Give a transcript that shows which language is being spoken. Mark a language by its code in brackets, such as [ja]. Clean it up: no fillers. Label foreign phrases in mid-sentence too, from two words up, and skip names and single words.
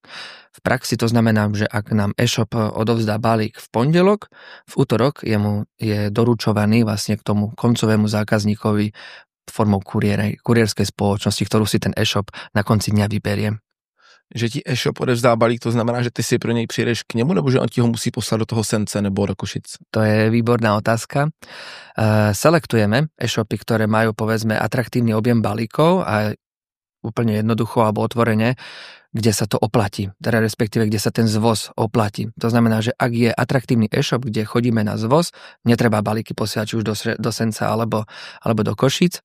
[sk] V praxi to znamená, že ak nám e-shop odovzdá balík v pondelok, v útorok je doručovaný vlastne k tomu koncovému zákazníkovi formou kurierskej spoločnosti, ktorú si ten e-shop na konci dňa vyberie. [cs] Že ti e-shop odevzdá balík, to znamená, že ty si pro něj přijedeš k němu, nebo že on ti ho musí poslat do toho Sence nebo do Košic? [sk] To je výborná otázka. Selektujeme e-shopy, ktoré majú povedzme atraktívny objem balíkov a úplne jednoducho alebo otvorene, kde sa to oplatí, teda respektíve, kde sa ten zvoz oplatí. To znamená, že ak je atraktívny e-shop, kde chodíme na zvoz, netreba balíky posielať už do Senca alebo do Košíc,